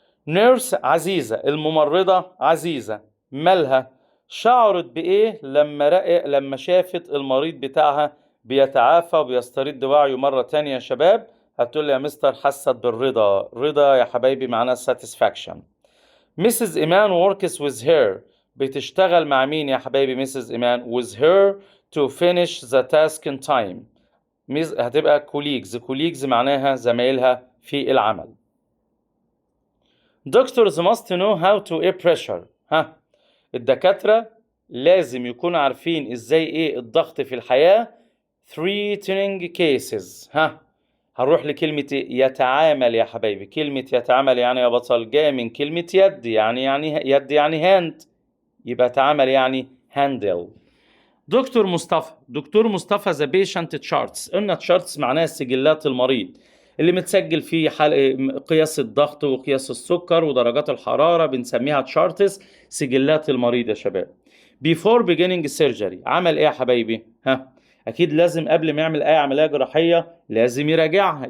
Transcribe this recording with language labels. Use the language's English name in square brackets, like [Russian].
[Arabic] nurse عزيزة، الممرضة عزيزة، مالها؟ شعرت بإيه لما شافت المريض بتاعها بيتعافى وبيسترد وعيه مرة تانية يا شباب؟ هتقول لي يا مستر حست بالرضا. رضا يا حبايبي معناها satisfaction. [English] Mrs. [Arabic] إيمان works with her، بتشتغل مع مين يا حبايبي Mrs. [English] إيمان؟ with her to finish the task in time. [Arabic] هتبقى colleagues معناها زمايلها في العمل. [English] Doctors must know how to air pressure. [Arabic] الدكاترة لازم يكونوا عارفين ازاي ايه الضغط في الحياة. [English] threatening cases. [Arabic] هنروح لكلمة يتعامل يا حبايبي. كلمة يتعامل يعني يا بطل جاية من كلمة يد، يد يعني هاند، يبقى تعامل يعني handle. [English] دكتور مصطفى the patient charts. [Arabic] قلنا charts معناها سجلات المريض اللي متسجل فيه قياس الضغط وقياس السكر ودرجات الحرارة، بنسميها charts، سجلات المريض يا شباب. before beginning surgery، عمل ايه يا حبايبي؟ اكيد لازم قبل ما يعمل اي عمليه جراحيه لازم يراجعها.